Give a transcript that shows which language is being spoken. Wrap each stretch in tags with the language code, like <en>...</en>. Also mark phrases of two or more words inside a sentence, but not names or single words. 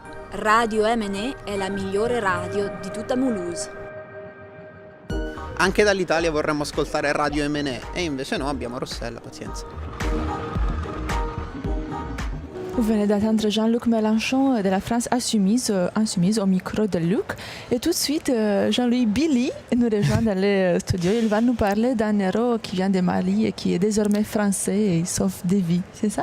<it>Radio MNE è la migliore radio di tutta Mulhouse. Anche dall'Italia vorremmo ascoltare Radio MNE e invece no, abbiamo Rossella, pazienza.</it> <fr>Vous venez d'entendre Jean-Luc Mélenchon de la France Insoumise au micro de Luc. Et tout de suite, Jean-Louis Billy nous rejoint dans le studio. Il va nous parler d'un héros qui vient de Mali et qui est désormais français et il sauve des vies, c'est ça ?</fr>